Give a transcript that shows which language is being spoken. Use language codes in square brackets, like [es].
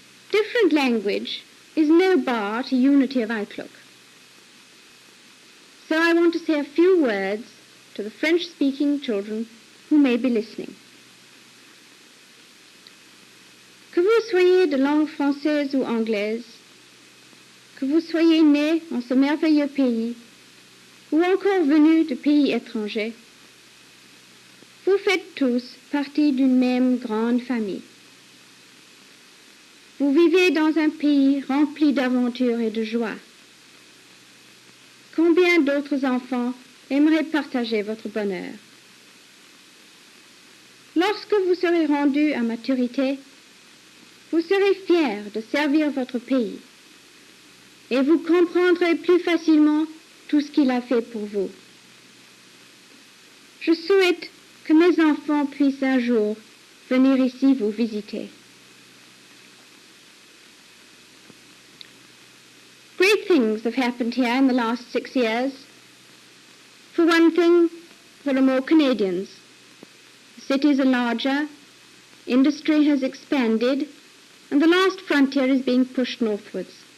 [en] Different language is no bar to unity of outlook. So I want to say a few words to the French-speaking children who may be listening. [fr] Que vous soyez de langue française ou anglaise, que vous soyez nés en ce merveilleux pays, ou encore venus de pays étrangers, vous faites tous partie d'une même grande famille. Vous vivez dans un pays rempli d'aventures et de joie. Combien d'autres enfants aimeraient partager votre bonheur? Lorsque vous serez rendus à maturité, vous serez fiers de servir votre pays et vous comprendrez plus facilement tout ce qu'il a fait pour vous. Je souhaite que mes enfants puissent un jour venir ici vous visiter. [en] Great things have happened here in the last 6 years. For one thing, there are more Canadians. The cities are larger, industry has expanded, and the last frontier is being pushed northwards.